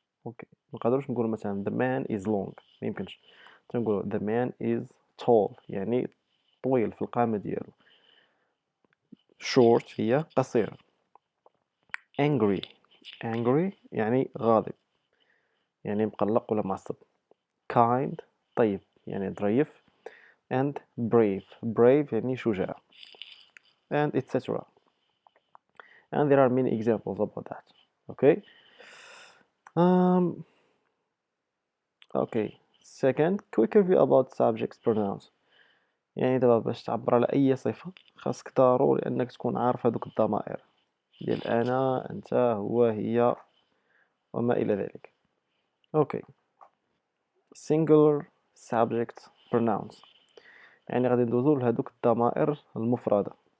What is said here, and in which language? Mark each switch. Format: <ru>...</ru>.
<ar>اوكي منقدروش نقولو مثلا</ar> <en>the man is long،</en> <ar>ميمكنش، تنقولو</ar> <en>the man is tall</en> <ar>يعني طويل في القامة ديالو. short هي قصير. angry يعني غاضب يعني مقلق ولا معصب. kind طيب يعني ظريف.</ar> <en>and brave</en> <ar>يعني شجاع and etc.</ar> <en>and there are many examples about that. okay um okay second quick review about subjects pronouns.</en> <ar>يعني دابا باش تعبر على اي صفة خاصك ضروري انك تكون عارف هذوك الضمائر ديال انا انت هو هي وما الى ذلك. اوكي singular subject pronouns يعني غادي ندوزو لهذوك الضمائر المفردة.</ar>